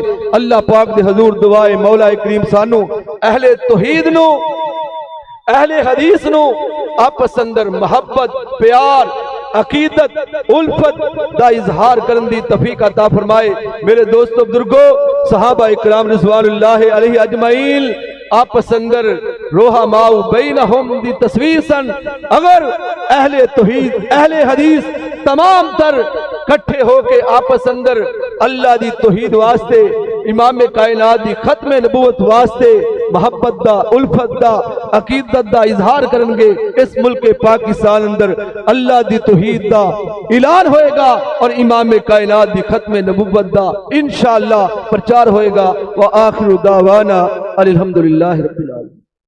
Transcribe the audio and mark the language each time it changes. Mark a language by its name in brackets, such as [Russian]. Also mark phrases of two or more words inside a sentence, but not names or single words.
[Punjabi] اللہ پاک دے حضور دعائے مولا کریم سانو اہل توحید نو، اہل حدیث نو آپس اندر محبت، پیار، عقیدت، الفت دا اظہار کرن دی توفیق عطا فرمائے۔ میرے دوستو بزرگو، صحابہ اکرام [Arabic] رضوان اللہ علیہ اجمعین [Punjabi] آپس اندر [Arabic] روحا ماؤ بینہم [Punjabi] دی تصویر سن۔ اگر اہل توحید، اہل حدیث تمام تر کٹھے ہوکے آپس اندر اللہ دی توحید واسطے امام کائنات دی ختم نبوت واسطے محبت دا الفت دا عقیدت دا اظہار کرنگے. اس ملک پاکستان اندر اللہ دی توحید دا اعلان ہوئےگا اور امام کائنات دی ختم نبوت دا ان شاء اللہ پرچار ہوئےگا. [Arabic] وآخر دعوانا الحمد لله رب العالمين.